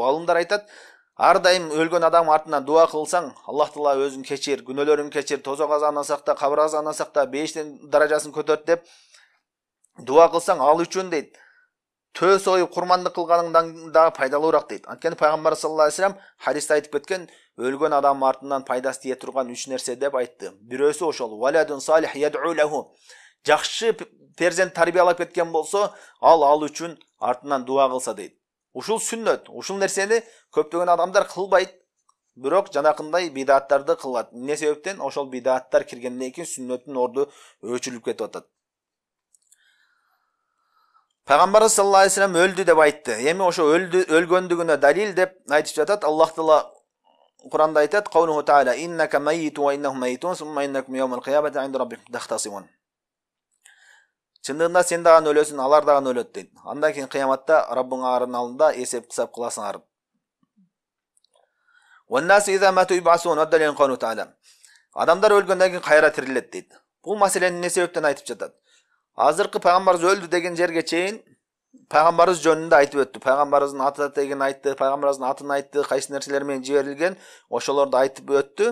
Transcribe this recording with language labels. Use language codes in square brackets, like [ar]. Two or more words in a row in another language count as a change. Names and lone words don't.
[ky] Алымдар айтат, ар дайым өлгөн адам артынан дуа кылсаң, Аллах Таала өзүн кечир, күнөөлөрүн кечир, тозок азабынан сакта, кабыр азабынан сакта, бейиштин даражасын көтөрт деп дуа кылсаң ал үчүн дейт. Төс оюп курмандык кылганыңдан да пайдалуураак дейт. Анткени пайгамбар [ar] صلى الله عليه وسلم [ky] хадисте айтып кеткен, өлгөн адам артынан пайдасы тие турган 3 нерсе деп айтты. Бирөөсү ошол [ar] ولد صالح يدعو له. [ky] Жакшы перзент тарбиялап кеткен болсо, ал үчүн артынан дуа кылса дейт. Ушул сүннөт, ушул нерсени көптөгөн адамдар кылбайт. Бирок жанакындай бидаттарды кылат. Эмне себептен? Ошол бидаттар киргенден кийин сүннөттүн орду өчүрүлүп кетип атат. Пайгамбарыбыз [ar] صلى الله عليه وسلم [ky] өлдү деп айтты. Эми ошо өлгөндүгүнө далил деп айтып жатат. Аллах Таала Куранда айтат: [ar] "قوله تعالى إنك ميت وإنهم ميتون ثم إنكم يوم القيامة عند ربكم تختصمون." [ky] Чындыгында сен дагы өлөсүң, алар дагы өлөт дейт. Андан кийин кыяматта Раббыңардын алдында эсеп кысап кыласыңар. [ar] "والناس إذا ماتوا يبعثون الدليل قوله تعالى. [ky] Адамдар өлгөндөн кийин кайра тирилет дейт. Бул маселени эмне себептен айтып жатат? Азыркы пайгамбарыбыз өлдү деген жерге чейин пайгамбарыбыз жөнүндө айтып өттү. Пайгамбарыбыздын аты тегин айтты, пайгамбарыбыздын атын айтты, кайсы нерселер менен жиберилген, ошолорду айтып өттү.